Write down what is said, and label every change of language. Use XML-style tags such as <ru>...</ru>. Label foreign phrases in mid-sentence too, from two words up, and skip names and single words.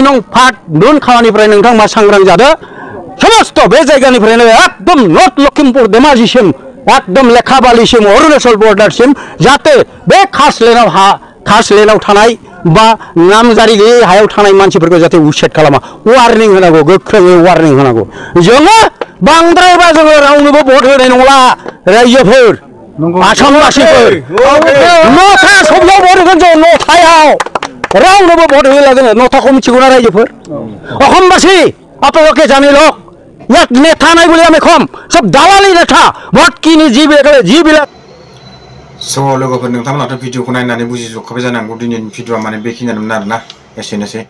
<brx>नं फाट ननखावानिफ्राय नोंथांमोना सांग्रां जादो समस्त बे जायगानिफ्रायनो एकदम नर्थ लखिमपुर धेमाजिसिम एकदम लेखाबालिसिम अरुणाचल बर्डारसिम जाहाथे बे खासलेण्डआव थानाय बा नामजारि गैयै हायाव थानाय मानसिफोरखौ जाहाथे उच्सेद खालामा वार्निं होनांगौ गोख्रोङै वार्निं होनांगौ जोङो बांद्रायबा जोङो रावनोबो भट होनाय नंला रायजोफोर आसामवासिफोर नथा सब्लियाव भट होगोन जों नथायाव रावनोबो भट होला जोङो नथाखौ मिथिगौना रायजोफोर</brx> <as>অসমবাসী আপোনালোকে জানি লওক ইয়াক নেতা নাই বুলি আমি কম সব দালালি নেতা ভোট কিনি যিবিলাক</as> <brx>स' लोगोफोर नोंथांमोनाथ' भिडिअखौ नायनानै बुजिजोबखाबाय जानांगौ दिनैनि भिडिअआ माने बेखिनियानोमोन आरोना एसेनोसै</brx>